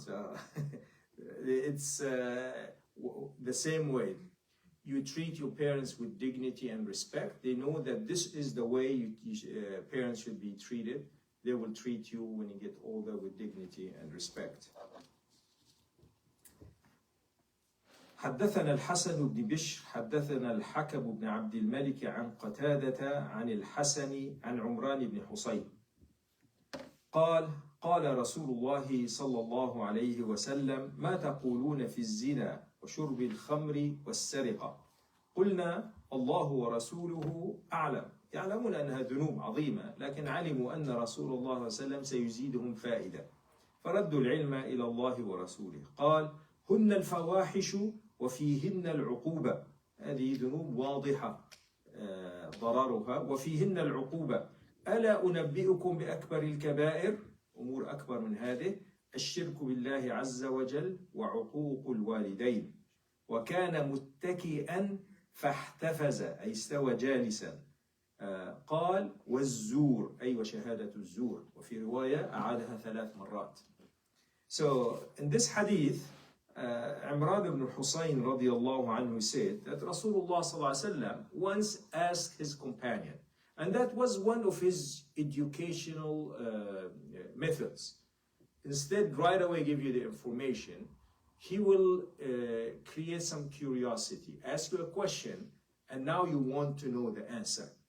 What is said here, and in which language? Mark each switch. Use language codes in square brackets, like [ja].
[en] So it's the same way. You treat your parents with dignity and respect. They know that this is the way parents should be treated. They will treat you when you get older with dignity and respect. [ar] حدثنا الحسن بن بشر حدثنا الحكم بن عبد الملك عن قتادة عن الحسن عن عمران بن حصين قال قال رسول الله صلى الله عليه وسلم ما تقولون في الزنا وشرب الخمر والسرقة قلنا الله ورسوله أعلم يعلمون أنها ذنوب عظيمة لكن علموا أن رسول الله صلى الله عليه وسلم سيزيدهم فائدة فردوا العلم إلى الله ورسوله قال هن الفواحش وفيهن العقوبة هذه ذنوب واضحة ضررها وفيهن العقوبة ألا أنبئكم بأكبر الكبائر أمور أكبر من هذه الشرك بالله عز وجل وعقوق الوالدين وكان متكئا فاحتفز أي استوى جالسا قال والزور أي وشهادة الزور وفي رواية أعادها 3 مرات. [en] So in this hadith Imran ibn Husayn radiallahu anhu said that Rasulullah sallallahu alaihi wasallam once asked his companion, and that was one of his educational methods. Instead, right away give you the information, he will create some curiosity, ask you a question, and now you want to know the answer.